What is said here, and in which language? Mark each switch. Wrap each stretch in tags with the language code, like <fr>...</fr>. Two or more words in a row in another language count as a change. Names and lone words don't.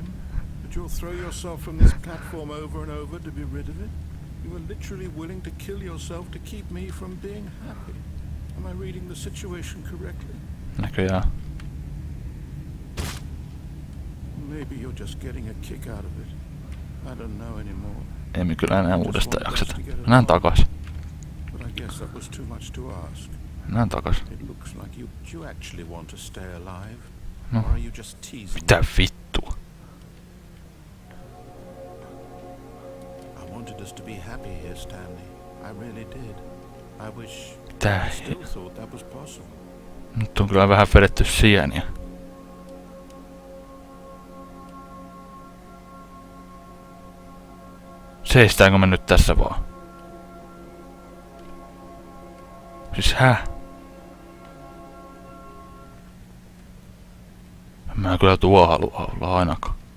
<en>That you'll throw yourself from this platform over and over to be rid of it? You were literally willing to kill yourself to keep me from being happy. Am I reading the situation correctly?</en> <fi>Näköjään.</fi> <en>Maybe you're just getting a kick out of it. I don't know anymore.</en> <fi>Ei me kyllä enää uudestaan jakseta. Mennään takas.</fi> <en>But I guess that was too much to ask.</en> <fi>Mennään takas.</fi> <en>It looks like you actually want to stay alive.</en> <fi>No.</fi> <en>Or are you just teasing me?</en> <fi>Mitä vittua?</fi> <en>I wanted us to be happy here, Stanley. I really did. I wish</en> <fi>Tää</fi> <en>I still thought that was possible.</en> <fi>nyt on kyllä vähän vedetty sieniä. Seistäänkö me nyt tässä vaan? Siis Mä kyllä tuo halua olla ainakaan.</fi>